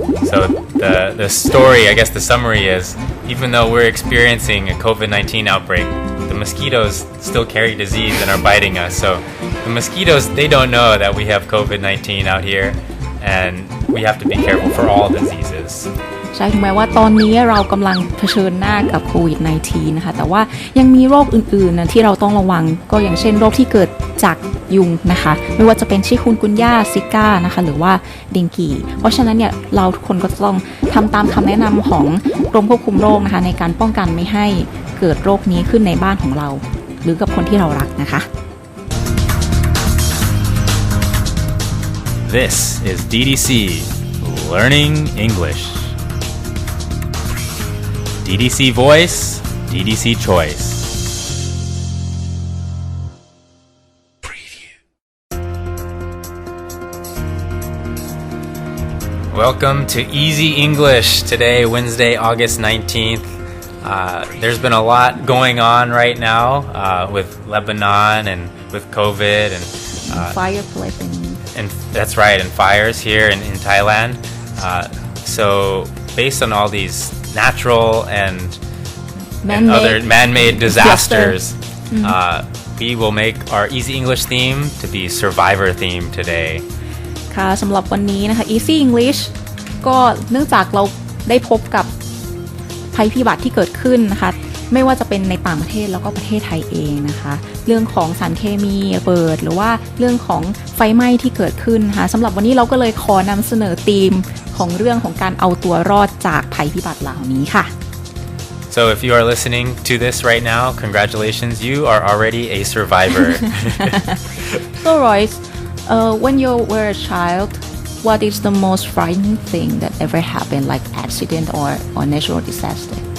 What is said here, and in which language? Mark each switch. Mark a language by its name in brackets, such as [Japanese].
[English] So the story, I guess the summary is, even though we're experiencing a COVID-19 outbreak, the mosquitoes still carry disease and are biting us. So the mosquitoes, they don't know that we have COVID-19 out here, and we have to be careful for all diseases. [Thai] ใช่ถึงแม้ว่าตอนนี้เรากำลังเผชิญหน้ากับโควิด -19 นะคะแต่ว่ายังมีโรคอื่นๆนะที่เราต้องระวังก็อย่างเช่นโรคที่เกิดจากยุงนะคะไม่ว่าจะเป็นชิคุนกุนย่าซิก้านะคะหรือว่าเดงกีเพราะฉะนั้นเนี่ยเราทุกคนก็ต้องทำตามคำแนะนำของกรมควบคุมโรคนะคะในการป้องกันไม่ให้เกิดโรคนี้ขึ้นในบ้านของเราหรือกับคนที่เรารักนะคะ [English] This is DDC Learning English. DDC Voice, DDC Choice. Welcome to Easy English. Today, Wednesday, August 19th. There's been a lot going on right now with Lebanon and with COVID and fireplace and that's right, and fires here in Thailand. So based on all these natural and other man-made disasters, we will make our Easy English theme to be Survivor theme today. [Thai] ค่ะสำหรับวันนี้นะคะ Easy English ก็เนื่องจากเราได้พบกับภัยพิบัติที่เกิดขึ้นนะคะไม่ว่าจะเป็นในต่างประเทศแล้วก็ประเทศไทยเองนะคะเรื่องของสารเคมีระเบิดหรือว่าเรื่องของไฟไหม้ที่เกิดขึ้นนะคะสำหรับวันนี้เราก็เลยขอนำเสนอธีมของเรื่องของการเอาตัวรอดจากภัยพิบัติเหล่านี้ค่ะ [English] So if you are listening to this right now, congratulations, you are already a survivor. So Royce, when you were a child, what is the most frightening thing that ever happened, like accident or natural disaster?